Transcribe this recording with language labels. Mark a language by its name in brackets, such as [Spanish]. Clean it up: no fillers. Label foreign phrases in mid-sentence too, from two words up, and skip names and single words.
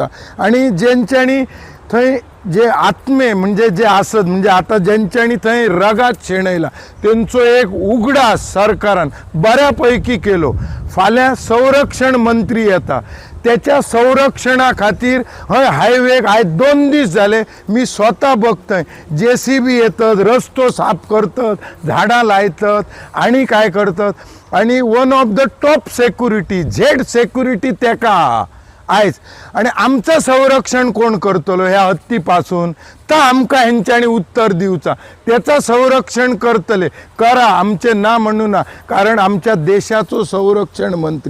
[Konkani] आणि ज्यांच्यांनी थंय जे आत्मे म्हणजे जे आसत म्हणजे आता ज्यांच्यांनी थंय रगात शेणयला त्यांचो एक उगडास सरकारान बऱ्यापैकी केलो. फाल्यां संरक्षण मंत्री येता, त्याच्या संरक्षणा खातीर हय हायवेक आयज 2 दीस झाले मी स्वतः बघतोय. [Marathi] JCB येतात, रस्तो साफ करतात, झाडां लायतात आणि काय करतात. [English] आणि one of the top security Z security [Konkani] तेका आयज. आणि आमचं संरक्षण कोण करतलो ह्या हत्तीपासून, तर आमकां हेंच्यांनी उत्तर दिवचा. त्याचं संरक्षण करतले करा, आमचे ना म्हणू ना, कारण आमच्या देशाचो संरक्षण मंत्री.